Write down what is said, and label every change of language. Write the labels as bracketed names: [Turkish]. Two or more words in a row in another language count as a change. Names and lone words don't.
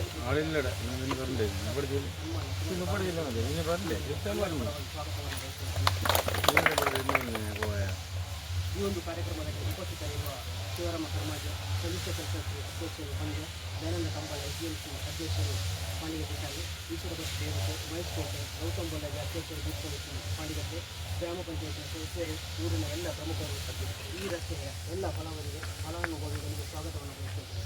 [Malayalam] ആളില്ലട ഇന്ന് പറഞ്ഞില്ലേ ഇന്ന് പഠിച്ചില്ല ഇനി പറഞ്ഞില്ലേ ഇഷ്ടം പറഞ്ഞു പോയ [Kannada] ಈ ಒಂದು ಕಾರ್ಯಕ್ರಮದಲ್ಲಿ ಉಪಸ್ಥಿತರಿರುವ ಶಿವರಾಮ ಕರ್ಮಾಜ ಸದಸ್ಯ ಪರಿಷತ್ ಅಧ್ಯಕ್ಷರು ಬಂದು ದಯಾನಂದ ಕಂಬಳ SDMC ಅಧ್ಯಕ್ಷರು ಪಾಂಡಿಗಟ್ಟೆ ಈಶ್ವರ ದೇವತೆ ಮಹೇಶ್ ಕೋಟೆ ಗೌತಮ್ ಬೊಲ್ಲಾಜಿ ಅಧ್ಯಕ್ಷರು ದೀಪವತಿ ಪಾಂಡಿಗಟ್ಟೆ ಗ್ರಾಮ ಪಂಚಾಯತ್ ಸದಸ್ಯರು ಊರಿನ ಎಲ್ಲ ಪ್ರಮುಖರು ಈ ರಸ್ತೆಯ ಎಲ್ಲ ಫಲಾನುಭವಿಗಳಿಗೆ ಸ್ವಾಗತವನ್ನು ಬಯಸುತ್ತೇವೆ.